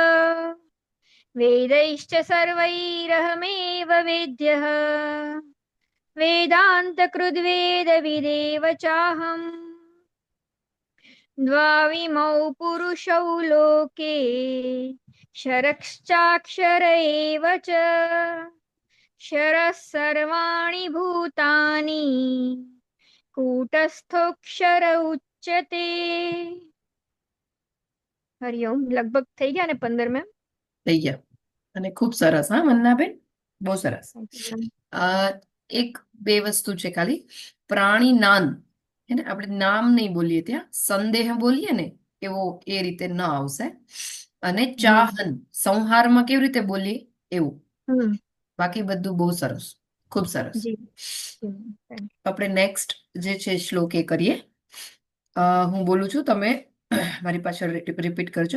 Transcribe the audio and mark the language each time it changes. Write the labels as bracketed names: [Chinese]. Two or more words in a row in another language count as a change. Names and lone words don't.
[Sanskrit] वेदैश्च सर्वैरहमेव वेद्यः वेदान्तकृद्वेदविदेव चाहम् द्वाविमौ पुरुषौ लोके क्षरश्चाक्षर एव च क्षरः सर्वाणि भूतानि कूटस्थोऽक्षर उच्यते [Gujarati] હરિઓમ લગભગ થઈ ગયા ને 15 મેં થઈ ગયા અને ખૂબ સરસ હા વંદનાબેન બહુ સરસ એક બે વસ્તુ છે ખાલી પ્રાણીનાન એને આપણે નામ નહીં બોલીએ ત્યાં સંદેહ બોલીએ ને એવો એ રીતે ન આવશે અને ચાહન સંહારમાં કેવી રીતે બોલીએ એવું બાકી બધું બહુ સરસ ખૂબ સરસ આપણે નેક્સ્ટ જે છે શ્લોક એ કરીએ હું બોલું છું, તમે મારી પાછળ રિપીટ કરજો.